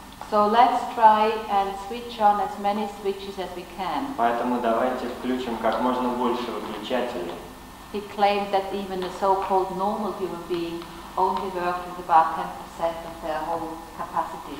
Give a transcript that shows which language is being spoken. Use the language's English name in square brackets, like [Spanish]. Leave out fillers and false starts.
[English] So let's try and switch on as many switches as we can. [Russian] Поэтому давайте включим как можно больше выключателей. [English] He claimed that even a so-called normal human being only works with about 10% of their whole capacity.